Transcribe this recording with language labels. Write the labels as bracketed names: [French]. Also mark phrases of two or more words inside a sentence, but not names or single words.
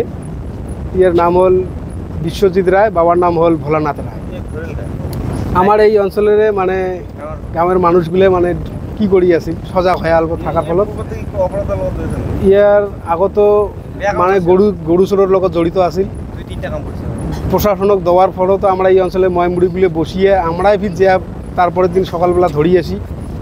[Bangla] ইয়ার নাম হল বিশ্বজিৎ রায়, বাবার নাম হল ভোলানাথ রায়। আমার এই অঞ্চলের মানে গ্রামের মানুষগুলো মানে কি করি আছে সজাগ হয়ে অল্প থাকার ফলত ইয়ার আগত মানে গরু চোরের লগত জড়িত আছিল। প্রশাসনক দেওয়ার ফলত আমরা এই অঞ্চলে মুরব্বীগুলো বসিয়ে আমরাই ফির যে তারপরের দিন সকালবেলা ধরি আসি।